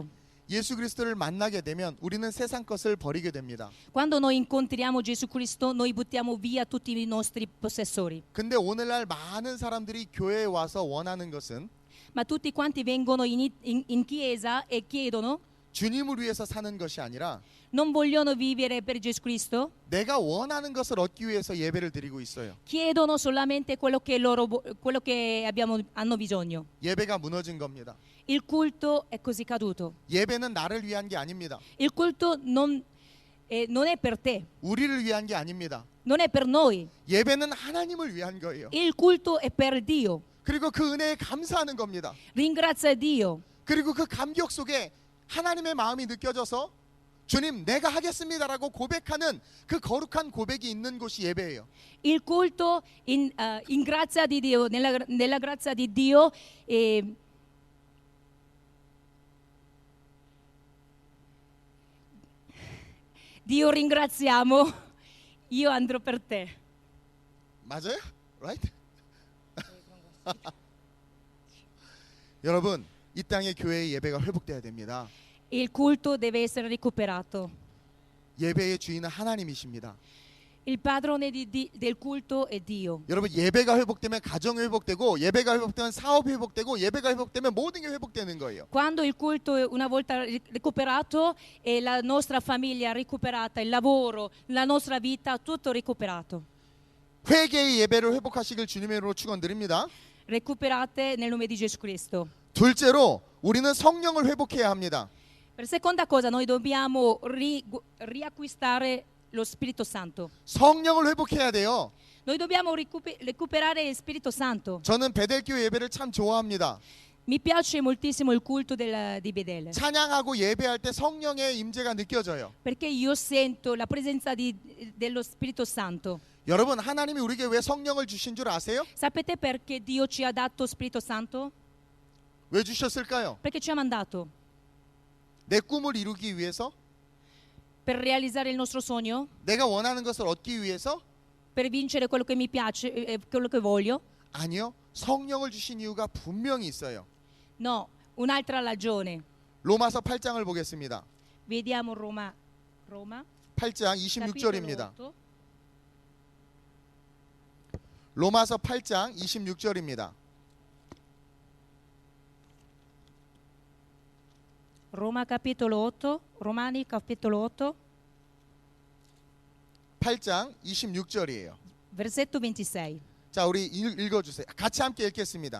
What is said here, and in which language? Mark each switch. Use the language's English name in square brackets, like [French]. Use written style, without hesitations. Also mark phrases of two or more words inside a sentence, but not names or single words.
[Korean] 예수 그리스도를 만나게 되면 우리는 세상 것을 버리게 됩니다. [Italian] Quando noi incontriamo Gesù Cristo, noi buttiamo via tutti i nostri possessori. [Korean] 근데 오늘날 많은 사람들이 교회에 와서 원하는 것은 [Italian] Ma tutti quanti vengono in chiesa e chiedono, [Korean] 주님을 위해서 사는 것이 아니라 [Italian] non vogliono vivere per Gesù Cristo, [Korean] 내가 원하는 것을 얻기 위해서 예배를 드리고 있어요. [Italian] chiedono solamente quello che hanno bisogno. [Korean] 예배가 무너진 겁니다. [Italian] Il culto è così caduto. [Korean] 예배는 나를 위한 게 아닙니다. [Italian] Il culto non è per te, [Korean] 우리를 위한 게 아닙니다. [Italian] non è per noi. [Korean] 예배는 하나님을 위한 거예요. [Italian] Il culto è per Dio. [Korean] 그리고 그 은혜에 감사하는 겁니다. [Italian] Ringrazia Dio. [Korean] 그리고 그 감격 속에 하나님의 마음이 느껴져서 주님 내가 하겠습니다라고 고백하는 그 거룩한 고백이 있는 곳이 예배예요. [Italian] Il culto in grazia di Dio, nella grazia di Dio, Dio ringraziamo, io andrò per te. [Korean] 맞아요? Right? 여러분, 이 땅의 교회의 예배가 회복돼야 됩니다. [Italian] Il culto deve essere recuperato. [Korean] 예배의 주인은 하나님이십니다. [Italian] Il padrone del culto è Dio. [Korean] 여러분, 예배가 회복되면 가정이 회복되고, 예배가 회복되면 사업이 회복되고, 예배가 회복되면 모든 게 회복되는 거예요. [Italian] Quando il culto è una volta recuperato e la nostra famiglia recuperata, il lavoro, la nostra vita, tutto recuperato. [Korean] 회개의 예배를 회복하시길 주님의 이름으로 축원드립니다. [Italian] Recuperate nel nome di Gesù Cristo. [Korean] 둘째로 우리는 성령을 회복해야 합니다. [Italian] Per seconda cosa, noi dobbiamo riacquistare lo Spirito Santo. [Korean] 성령을 회복해야 돼요. [Italian] Noi dobbiamo recuperare il Spirito Santo. [Korean] 저는 베델교회 예배를 참 좋아합니다. [Italian] Mi piace moltissimo il culto di Bedele, [Korean] 찬양하고 예배할 때 성령의 임재가 느껴져요. [Italian] perché io sento la presenza dello Spirito Santo. [Korean] 여러분, 하나님이 우리에게 왜 성령을 주신 줄 아세요? [Italian] Sapete perché Dio ci ha dato Spirito Santo? [Korean] 왜 주셨을까요? [Italian] Perché ci ha mandato [Korean] 내 꿈을 이루기 위해서? [Italian] per realizzare il nostro sogno, [Korean] 내가 원하는 것을 얻기 위해서? [Italian] per vincere quello che mi piace, quello che voglio? [Korean] 아니요. 성령을 주신 이유가 분명히 있어요. [Italian] No, un'altra ragione. [Korean] 로마서 8장을 보겠습니다. [Italian] Vediamo Roma [Korean] 8장 [Italian] capitolo [Korean] 26절입니다. [Italian] 8. [Korean] 로마서 8장 26절입니다. [Italian] Roma capitolo 8, Romani capitolo 8, [Korean] 8장 26절이에요. [Italian] versetto 26. [Korean] 자, 우리 읽어주세요. 같이 함께 읽겠습니다.